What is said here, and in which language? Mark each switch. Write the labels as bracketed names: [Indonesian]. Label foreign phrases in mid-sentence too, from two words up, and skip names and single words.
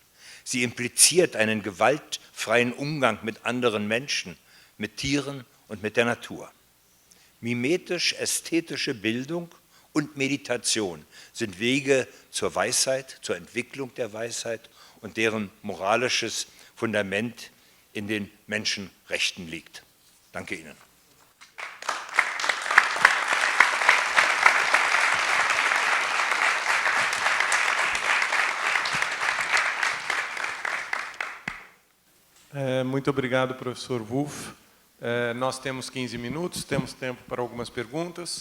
[German] Sie impliziert einen gewaltfreien Umgang mit anderen Menschen, mit Tieren und mit der Natur. Mimetisch-ästhetische Bildung und Meditation sind Wege zur Weisheit, zur Entwicklung der Weisheit und deren moralisches Fundament in den Menschenrechten liegt. Danke Ihnen. [Portuguese] Muito obrigado, professor Wolff. Nós temos 15 minutos, temos tempo para algumas perguntas.